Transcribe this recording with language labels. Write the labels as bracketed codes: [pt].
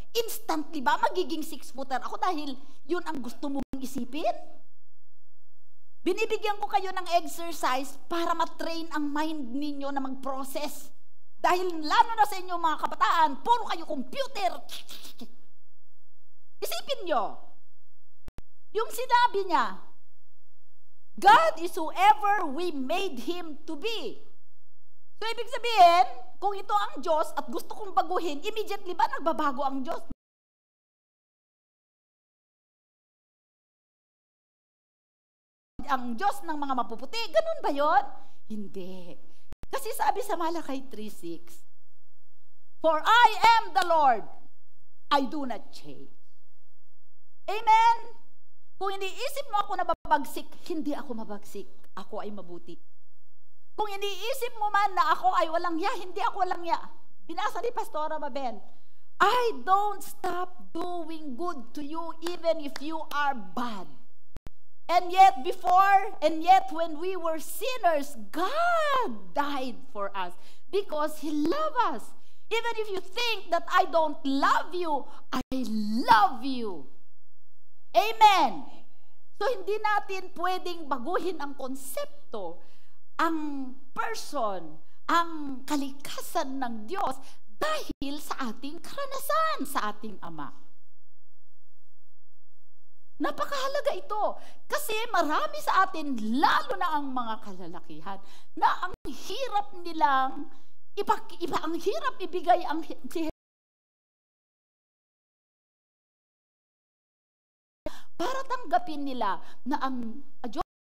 [tl] Instantly ba magiging 6-footer ako dahil yun ang gusto mong isipin? Binibigyan ko kayo ng exercise para matrain ang mind ninyo na mag-process. Dahil lalo na sa inyo mga kabataan, puro kayo computer. Isipin nyo, yung sinabi niya, [en] God is whoever we made Him to be. [tl] So, ibig sabihin, kung ito ang Diyos at gusto kong baguhin, immediately ba nagbabago ang Diyos? Ang Diyos ng mga mapuputi, ganun ba yon? Hindi. Kasi sabi sa Malakay 3:6, [en] For I am the Lord, I do not change. Amen? [tl] Kung iniisip mo ako na babagsik, hindi ako mabagsik. Ako ay mabuti. Kung iniisip mo man na ako ay walang ya, hindi ako walang ya. Binasa ni Pastora Mabel, [en] I don't stop doing good to you even if you are bad. And yet when we were sinners, God died for us because He loved us. Even if you think that I don't love you, I love you. Amen. [tl] So hindi natin pwedeng baguhin ang konsepto, ang person, ang kalikasan ng Diyos dahil sa ating karanasan sa ating Ama. Napakahalaga ito kasi marami sa atin, lalo na ang mga kalalakihan, na ang hirap nilang ang hirap ibigay ang para tanggapin nila na ang Diyos